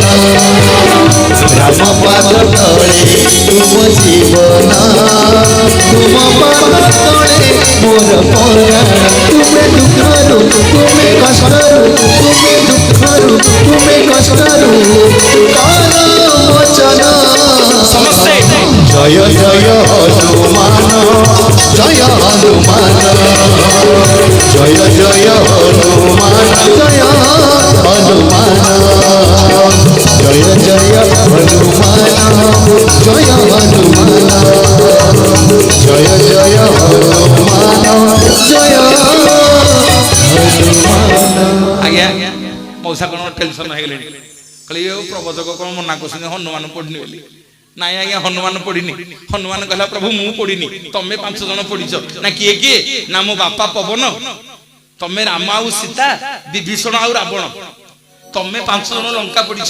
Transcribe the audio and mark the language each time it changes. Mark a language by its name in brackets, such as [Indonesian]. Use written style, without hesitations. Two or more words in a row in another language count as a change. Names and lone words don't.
[Odia] ରାମ ପାଦ ତଳେ ତୁମ ଜୀବନ, ତୁମ ପାଦ ତଳେ ମୋର ପରାଣ। ତୁମେ ଦୁଃଖରୁ, ତୁମେ କଷ୍ଟରୁ, ତୁମେ ଦୁଃଖରୁ, ତୁମେ କଷ୍ଟରୁ କର ମୋଚନ। ସମସ୍ତେ ଜୟ ଜୟ ହନୁମାନ, ଜୟ ହନୁମାନ, ଜୟ ଜୟ ହନୁମାନ, ଜୟ ହନୁମାନ, ଜୟ ଜୟ ହନୁମାନ, ଜୟ ହନୁମାନ, ଜୟ ଜୟ ହନୁମାନ, ଜୟ ହନୁମାନ। ଆଜ୍ଞା ମଉସା କଣ ଟେନସନ ହେଇଗଲେଣି, କହିଲେ ପ୍ରବଚକ କଣ ମନା କରୁଛନ୍ତି ହନୁମାନ ପଡିନି ବୋଲି। ନାଇଁ ଆଜ୍ଞା ହନୁମାନ ପଡିନି। ହନୁମାନ କହିଲା ପ୍ରଭୁ ମୁଁ ପଡିନି, ତମେ 5 ଜଣ ପଡିଛ। ନା କିଏ କିଏ? ନା ମୋ ବାପା ପବନ, ତମେ ରାମ ଆଉ ସୀତା, ବିଭୀଷଣ ଆଉ ରାବଣ, ତମେ 5 ଜଣ ଲଙ୍କା ପଡିଛ।